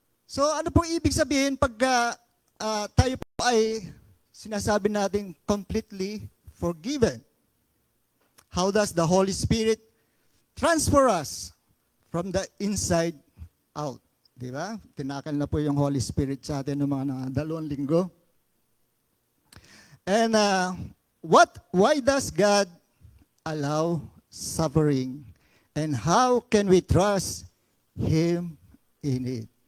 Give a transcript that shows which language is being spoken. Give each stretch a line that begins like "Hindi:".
Filipino: So ano pong ibig sabihin pag tayo po ay sinasabi natin
English: completely forgiven? How does the Holy Spirit transfer us from the inside out?
Filipino: Di ba? Tinakal na po yung Holy Spirit sa atin ng mga 2 linggo.
English: And why does God allow suffering? And how can we trust Him in it?